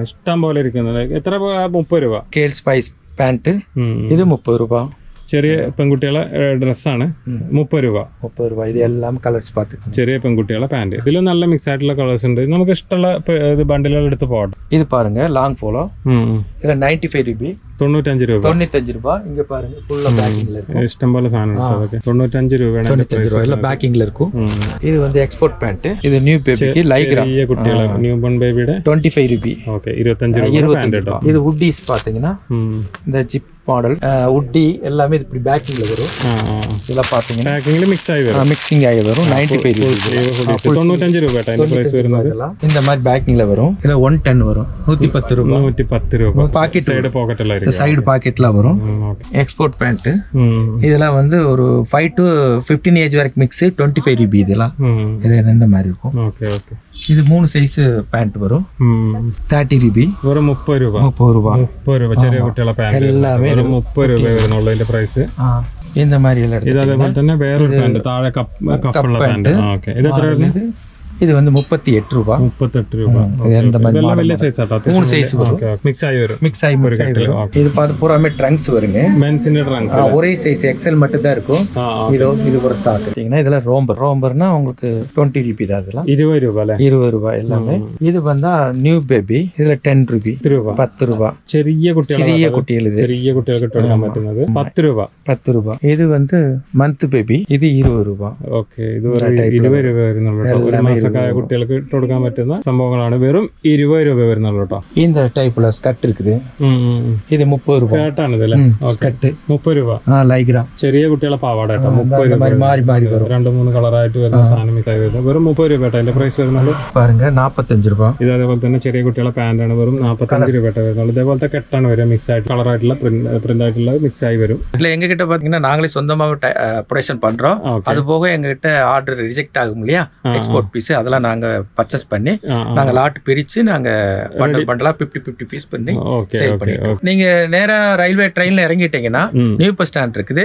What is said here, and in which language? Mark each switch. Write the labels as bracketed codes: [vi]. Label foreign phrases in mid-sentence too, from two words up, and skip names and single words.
[ml] ഇഷ്ടം പോലെ ഇരിക്കുന്നത്. എത്ര? 30 രൂപ. കേൾ സ്പൈസ് പാന്റ്. ഇത് 30 രൂപ. ചെറിയ പെൺകുട്ടികളെ ഡ്രസ്സാണ്. 30 രൂപ. ഇത് എല്ലാം കളേഴ്സ് പാത്ത്. ചെറിയ പെൺകുട്ടികളെ പാന്റ്. ഇതിലും നല്ല മിക്സ് ആയിട്ടുള്ള കളേഴ്സ് ഉണ്ട്. നമുക്ക് ഇഷ്ടമുള്ള ബണ്ടിലുകൾ എടുത്ത് പോകട്ടെ. [ta] ഇത് പാരുங்க, லாங் போலோ. இதுல 95 രൂപ. [ml] 95 രൂപ. 95 രൂപ. [ta] இங்க பாருங்க ஃபுல்லா பேக்கிங்ல இருக்கு. [ml] ഇഷ്ടം പോലെ സാധനം അതൊക്കെ 95 രൂപയാണ് 95 രൂപ എല്ലാം [ta] பேக்கிங்ல இருக்கும். இது வந்து எக்ஸ்போர்ட் பேண்ட். இது நியூ பேபிக்கு லைக்ரா [ml] ചെറിയ കുട്ടികളെ ന്യൂ ബോൺ ബേബിയുടെ 25 രൂപ. ഓക്കേ 25 രൂപ പാന്റ് കേട്ടോ. [ta] இது வுட்டீஸ் பாத்தீங்கன்னா இந்த ஜிப் மாடல் வுட்டி எல்லாமே இது இப்படி பேக்கிங்ல வரும். இதெல்லாம் பாத்தீங்கன்னா பேக்கிங்ல மிக்ஸ் ஆகி வரும். மிக்சிங் ஆகி வரும். 95 ரூபா. [ml] 95 രൂപ കേട്ടോ അതിന്റെ പ്രൈസ് വരുന്നത്. [ta] இந்த மாதிரி பேக்கிங்ல வரும். இதுல 110 வரும். 110 ரூபா. [ml] 110 രൂപ. [ta] பாக்கெட் சைடு பாக்கெட் எல்லாம் இருக்கு. சைடு பாக்கெட்ல வரும். எக்ஸ்போர்ட் பேண்ட். இதெல்லாம் வந்து ஒரு 5 to 15 ஏஜ் வரைக்கும் மிக்ஸ் 25 ரூபா. இதெல்லாம் இது இந்த மாதிரி இருக்கும். ஓகே ஓகே. இது 3 சைஸ் பேண்ட் வரும். 30 ரூபா. [ml] ഒരു 30 രൂപ. 30 രൂപ. 30 രൂപ ചെറിയ കുട്ടികളെ പാന്റ് എല്ലാമേ 30 രൂപ വരുന്നുള്ളൂ ഇതിന്റെ പ്രൈസ്. [ta] இந்த மாதிரி எல்லாம் [ml] ഇത് അതേപോലെ തന്നെ വേറൊരു പാന്റ് താഴെ കപ്പുള്ള പാന്റ്. ഓക്കേ ഇത് എത്ര വരുന്നത്? [ta] இது வந்து 38 ரூபா. [ml] 38 രൂപ. [ta] இந்த மாதிரி [ml] இதெல்லாம் വലിയ സൈസ് ആട്ടോ. [ta] 3 சைஸ் வரும். [ml] മിക്സ് ആയി വരും. [ta] மிக்ஸ் ஆகி வரும். இது பார்த்து பூராமே ட்ரங்க்ஸ் வருங்க. மென்ஸ்ന്റെ ட்ரங்க்ஸ். ஒரே சைஸ் எக்ஸ்எல் மட்டும் தான் இருக்கும். இது ஒரு ஸ்டாக். பாத்தீங்கன்னா இதெல்லாம் ரோம்பர்னா உங்களுக்கு 20 ரூபா தான். இதெல்லாம் [ml] 20 രൂപ അല്ലേ? [ta] 20 രൂപ எல்லாமே. இது வந்தா நியூ பேபி. இதுல 10 രൂപ. 10 രൂപ. [ml] ചെറിയ കുട്ടികൾ ഇത് ചെറിയ കുട്ടികൾക്ക് ഇട്ട് കൊടുക്കാൻ പറ്റുന്നത് 10 രൂപ. 10 രൂപ. ഇത് வந்து മന്ത് ബേബി. ഇത് 20 രൂപ. ഓക്കേ ഇത് 20 രൂപ വരുന്നുള്ളൂ. ഒരു മാസക്കായ കുട്ടികൾക്ക് ഇട്ട് കൊടുക്കാൻ പറ്റുന്ന സംഭവങ്ങളാണ്. വെറും 20 രൂപ വരുന്നുള്ളൂ കേട്ടോ. [ta] இந்த டைப்ல ஸ்கர்ட் இருக்குது. இது 30 രൂപ. [ml] സ്കർട്ടാണ് ഇതല്ലേ? സ്കർട്ട് 30 രൂപ. ലൈഗ്ര. ചെറിയ കുട്ടികളെ പാവാട കേട്ടോ. 30 രൂപ. മാറി വരും. 2-3 കളറായിട്ട് വരുന്ന സാധനം മിക്സ് ആയി വരുന്നത്. വെറും 30 രൂപ കേട്ടോ അതിന്റെ പ്രൈസ് വരുന്നത്. பாருங்க 45 രൂപ. ഇത് അതേപോലെ തന്നെ ചെറിയ കുട്ടികളെ പാന്റ് ആണ്. വെറും 45 രൂപ കേട്ടോ വരുന്നുള്ളൂ. ഇതേപോലത്തെ കെട്ടാണ് വരിക. മിക്സ് ആയിട്ട് കളറായിട്ടുള്ള പ്രിന്റ് ആയിട്ടുള്ള മിക്സ് ആയി വരും. [ta] இல்ல எங்க கிட்ட பாத்தீங்கன்னா நாங்களே சொந்தமாக ப்ரொடக்ஷன் பண்றோம். அது போக எங்க கிட்ட ஆர்டர் ரிஜெக்ட் ஆகும் இல்லையா, எக்ஸ்போர்ட் பீஸ், அதெல்லாம் நாங்க பர்ச்சேஸ் பண்ணி நாங்க லாட் பிரிச்சு நாங்க பண்டலா 50 பீஸ் பண்ணி சேல் பண்ணிட்டோம். நீங்க நேரா ரயில்வே ட்ரெயின்ல இறங்கிட்டீங்கன்னா நியூ பஸ் ஸ்டாண்ட் இருக்குது.